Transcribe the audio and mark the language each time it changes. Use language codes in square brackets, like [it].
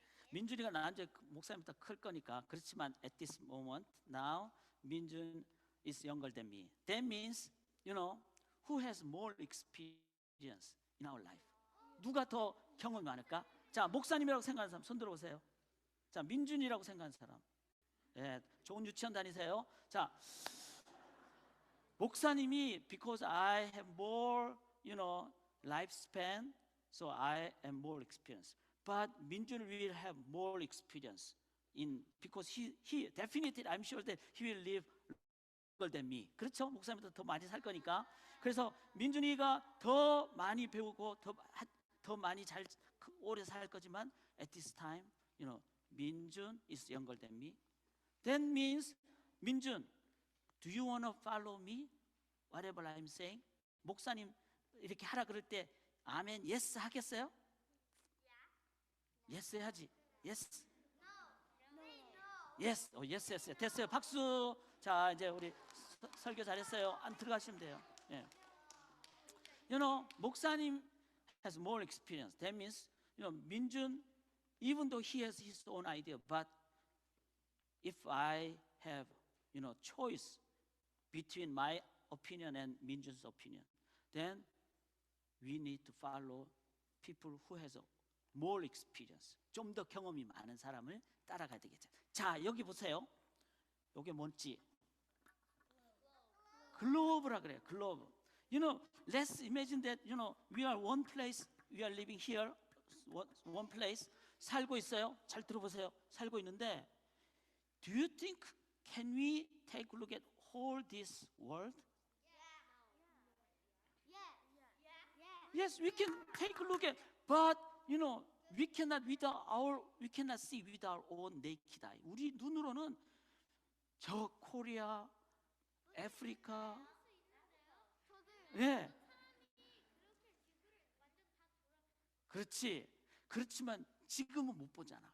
[ko] 민준이가 나한테 목사님보다 클 거니까. 그렇지만 [en] at this moment now 민준 is younger than me. That means, who has more experience in our life? [ko] 누가 더 경험이 많을까? 자, 목사님이라고 생각하는 사람 손 들어보세요. 자, 민준이라고 생각하는 사람. 예, 좋은 유치원 다니세요. 자, 목사님이 [en] because I have more, lifespan. So I am more experienced. But Minjun will have more experience because he definitely, I'm sure that he will live longer than me. [ko] 그렇죠? 목사님보다 더 많이 살 거니까. 그래서 민준이가 더 많이 배우고 더 많이 잘 오래 살 거지만 [en] at this time, Minjun is younger than me. That means, Minjun, do you want to follow me? Whatever I'm saying. [ko] 목사님 이렇게 하라 그럴 때 아멘, 예스 하겠어요? 예스 해야지. 예스. 예스. 예스. 됐어요. 박수. 자, 이제 우리 설교 잘했어요. 안 들어가시면 돼요. 예. [en] 목사님 has more experience. That means, 민준, even though he has his own idea, but if I have, choice between my opinion and 민준's opinion, then we need to follow people who has more experience. [ko] 좀 더 경험이 많은 사람을 따라가야 되겠죠. 자, 여기 보세요. 이게 뭔지. 글로브라 그래요. 글로브. [en] Let's imagine that, we are one place. We are living here, one place. [ko] 살고 있어요. 잘 들어보세요. 살고 있는데, [en] do you think can we take a look at whole this world? Yes, we can take a look at, but you know, we cannot see with our own naked eye. [ko] 우리 눈으로는 저 코리아, 아프리카, 예, 그렇지. 그렇지만 지금은 못 보잖아.